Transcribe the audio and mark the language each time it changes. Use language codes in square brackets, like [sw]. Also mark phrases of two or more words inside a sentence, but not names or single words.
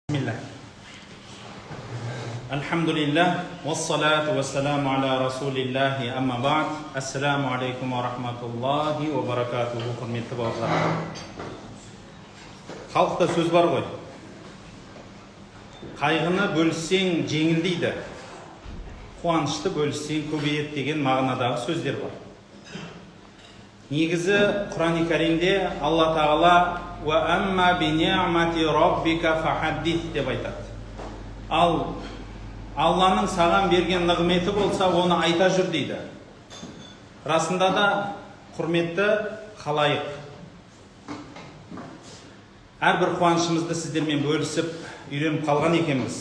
[ar] بسم الله الحمد لله. والصلاة والسلام على رسول الله أما بعد. السلام عليكم ورحمة الله وبركاته. [kk] Құрметті бауырлар. Халықта сөз бар ғой. Қайғыны бөліссең жеңілдейді. Қуанышты бөліссең көбейеді деген мағынадағы сөздер бар. Негізі Құран-ы Кәрімде Алла Тағала [ar] «وأما بنعمة ربك فحدث» [kk] деп айтады. Ал Алланың саған берген нығметі болса, оны айта жүр дейді. Расында да, құрметті халайық, әрбір қуанышымызды сіздермен бөлісіп, үйреніп қалған екенбіз.